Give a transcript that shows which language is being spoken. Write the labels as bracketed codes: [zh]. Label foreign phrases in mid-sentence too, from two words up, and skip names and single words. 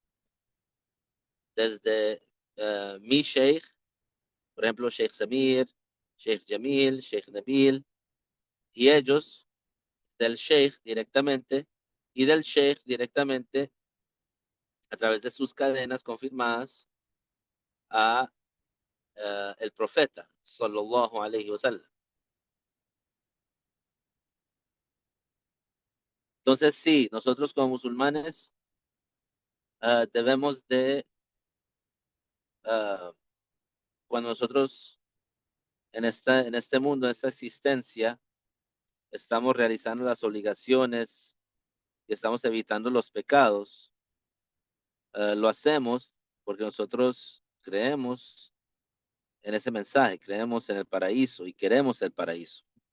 [es] desde mi sheikh, por ejemplo, Sheikh Samir, Sheikh Jamil, Sheikh Nabil, y ellos del sheikh directamente y del sheikh directamente a través de sus cadenas confirmadas a el profeta, [ar] صلى الله عليه وسلم. [es] Entonces, sí, nosotros como musulmanes debemos de, uh, cuando nosotros en este mundo, en esta existencia, estamos realizando las obligaciones y estamos evitando los pecados, lo hacemos porque nosotros creemos en ese mensaje, creemos en el paraíso y queremos el paraíso.